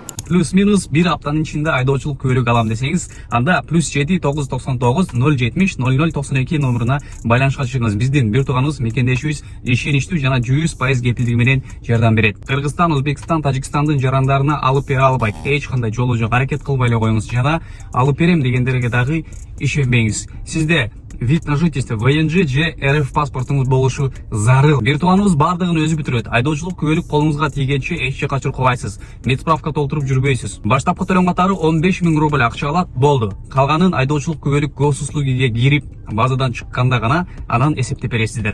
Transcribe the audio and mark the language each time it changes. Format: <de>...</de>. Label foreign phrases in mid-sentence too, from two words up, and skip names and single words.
<ky>плюс-минус bir аптанын ичинде айдоочулук күбөлүк алам десеңиз, анда +7 999 070 0092 номеруна байланышка чыгыңыз. Биздин бир тууганыбыз мекендешибиз ишеничтүү жана 100% кепилдиги менен жардам берет. Кыргызстан, Өзбекстан, Тажикстандын жарандарына алып бере албайт. Эч кандай жолу жок, аракет кылбай эле коюңуз. Жана алып берем дегендерге дагы ишенбеңиз. Сизде</ky> <ru>вид на жительство ВНЖ</ru> <ky>же РФ паспортуңуз болушу зарыл. Бир тууганыбыз бардыгын өзү бүтүрөт. Айдоочулук күбөлүк колуңузга тийгенче эч жакка чуркабайсыз. Медсправка толтуруп жүрбөйсүз. Баштапкы төлөм катары 15 000 рубль акча алат, болду. Калганын айдоочулук күбөлүк госуслугиге кирип, базадан чыкканда гана анан эсептеп бересиздер.</ky>